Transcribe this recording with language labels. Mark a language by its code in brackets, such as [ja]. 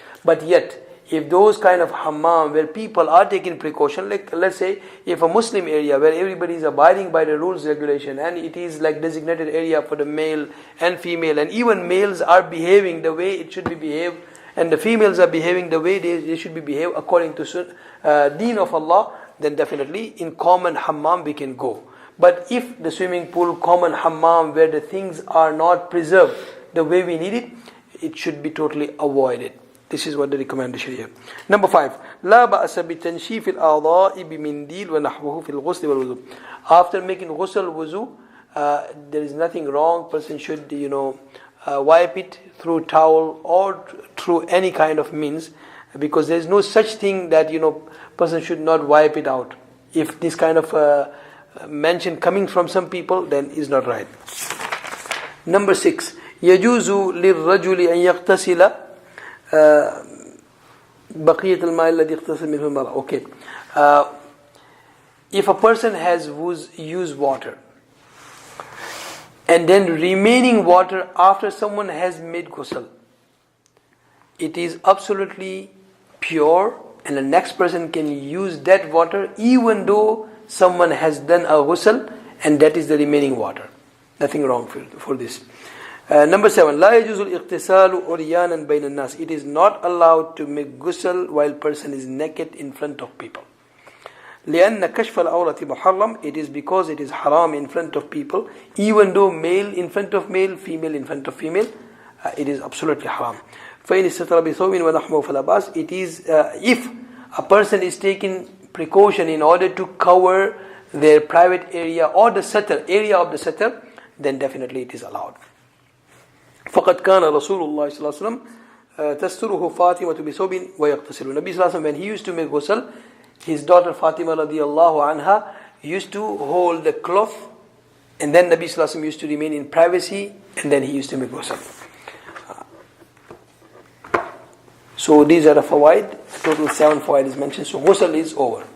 [en] But yet, if those kind of hammam where people are taking precaution, like let's say if a Muslim area where everybody is abiding by the rules, regulation, and it is like designated area for the male and female, and even males are behaving the way it should be behaved, and the females are behaving the way they should be behaved according to deen of Allah, then definitely in common hammam we can go. But if the swimming pool, common hammam where the things are not preserved the way we need it, it should be totally avoided. This is what the recommendation here. Number 5, [ar] لا بأس بتنشيف الأعضاء بمنديل ونحوه في الغسل والوضوء. [en] After making ghusl wuzu, there is nothing wrong. Person should wipe it through towel or through any kind of means, because there is no such thing that person should not wipe it out. If this kind of mention coming from some people, then is not right. Number 6, [ar] يجوز للرجل أن يغتسل بقية الماء الذي اغتسل منه المرأة. [en] Okay, if a person has used water and then remaining water after someone has made ghusl, it is absolutely pure, and the next person can use that water even though someone has done a ghusl and that is the remaining water. Nothing wrong for this. Number 7, [ar] لا يجوز الاغتسال عريانا بين الناس. [en] It is not allowed to make ghusl while person is naked in front of people. [ar] لأن كشف العورة محرم. [en] It is because it is haram in front of people, even though male in front of male, female in front of female, it is absolutely haram. [ar] فإن استتر بثوب ونحوه فلا بأس. [en] It is if a person is taking precaution in order to cover their private area or the area of the satar, then definitely it is allowed. [ar] فقد كان رسول الله صلى الله عليه وسلم تستره فاطمة بثوب ويغتسل. [en] Nabi sallallahu alaihi wasallam, when he used to make ghusl, his daughter Fatima radiallahu anha used to hold the cloth, and then Nabi sallallahu alaihi wasallam used to remain in privacy, and then he used to make ghusl. So these are the fawaid. Total 7 fawaid is mentioned. So ghusl is over.